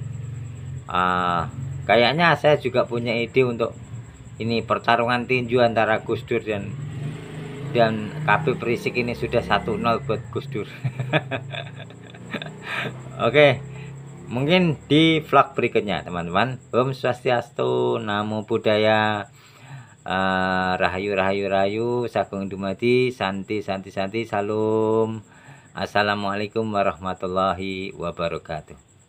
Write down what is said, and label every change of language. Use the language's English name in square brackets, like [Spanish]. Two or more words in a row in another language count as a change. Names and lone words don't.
[Indonesian] Kayaknya saya juga punya ide untuk ini, pertarungan tinju antara Gus Dur dan Habib Rizik ini sudah 1-0 buat Gus Dur. Oke, mungkin di vlog berikutnya teman-teman. [Balinese] Om Swastiastu, [Pali] Namo Buddhaya. [Javanese] Rahayu rahayu rahayu sagung dumadi santi santi santi salum. [Arabic] السلام عليكم ورحمة الله وبركاته.